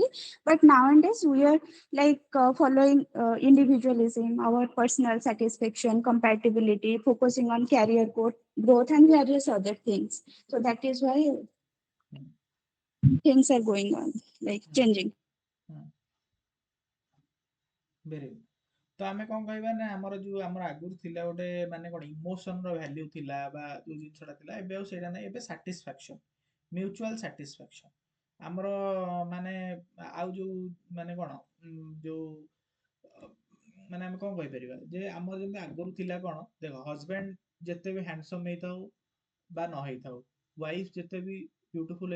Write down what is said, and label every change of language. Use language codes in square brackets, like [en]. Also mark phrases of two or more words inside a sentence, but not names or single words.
[en] But nowadays we are like following individualism, our personal satisfaction, compatibility, focusing on career growth and various other things. So that is why Hmm. things are going on, like Hmm. changing. Hmm. Very good. [or] ତ ଆମେ କଣ କହିବା ନା ଆମର ଯୋଉ ଆମର ଆଗରୁ ଥିଲା ଗୋଟେ ମାନେ କଣ ଇମୋସନ ର ଭ୍ୟାଲ୍ୟୁ ଥିଲା ବା ଯୋଉ ଜିନିଷଟା ଥିଲା ଏବେ ଆଉ ସେଇଟା ନାହିଁ ଏବେ [en] satisfaction mutual satisfaction [or] ଆମର ମାନେ ଆଉ ଯୋଉ ମାନେ କଣ ଯୋଉ ମାନେ ଆମେ କଣ କହିପାରିବା ଯେ ଆମର ଯେମିତି ଆଗରୁ ଥିଲା କଣ ଦେଖ ହଜବେଣ୍ଡ ଯେତେ ବି ହ୍ୟାଣ୍ଡସମ୍ ହେଇଥାଉ ବା ନ ହେଇଥାଉ ୱାଇଫ ଯେତେ ବି ବ୍ୟୁଟିଫୁଲ